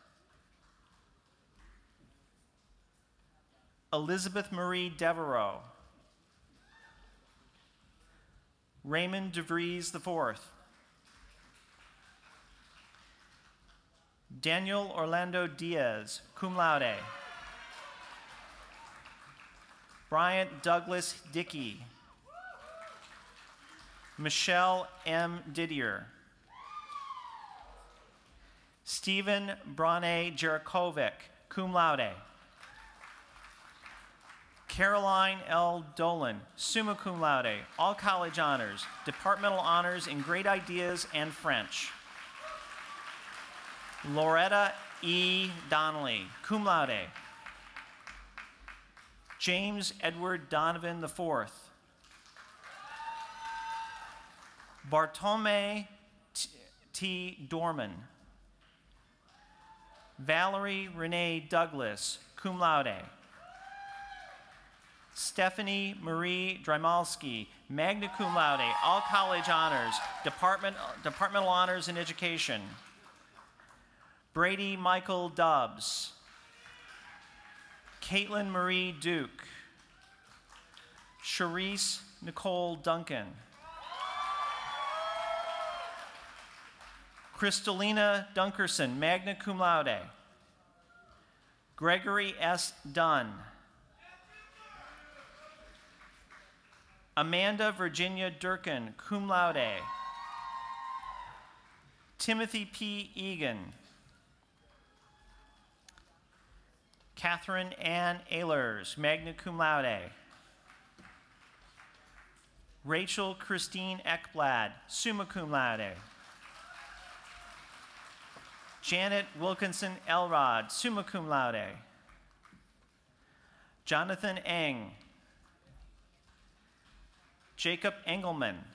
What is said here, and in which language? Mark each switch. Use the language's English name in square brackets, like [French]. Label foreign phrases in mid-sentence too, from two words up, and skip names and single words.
[English] Elizabeth Marie Devereaux. Raymond DeVries IV. Daniel Orlando Diaz, [Latin] cum laude. [English] Bryant Douglas Dickey. Michelle M. Didier. Stephen Brane Jerakovic, [Latin] cum laude. [English] Caroline L. Dolan, [Latin] summa cum laude, [English] all college honors, departmental honors in great ideas and French. Loretta E. Donnelly, [Latin] cum laude. [English] James Edward Donovan IV. Bartolome T. Dorman. Valerie Renee Douglas, [Latin] cum laude. [English] Stephanie Marie Drymalski, [Latin] magna cum laude, [English] all college honors, departmental honors in education. Brady Michael Dubbs. Caitlin Marie Duke. Charisse Nicole Duncan. Kristalina Dunkerson, [Latin] magna cum laude. [English] Gregory S. Dunn. Amanda Virginia Durkin, [Latin] cum laude. [English] Timothy P. Egan. Catherine Ann Ehlers, [Latin] magna cum laude. [English] Rachel Christine Ekblad, [Latin] summa cum laude. [English] Janet Wilkinson Elrod, [Latin] summa cum laude. [English] Jonathan Eng. Jacob Engelman.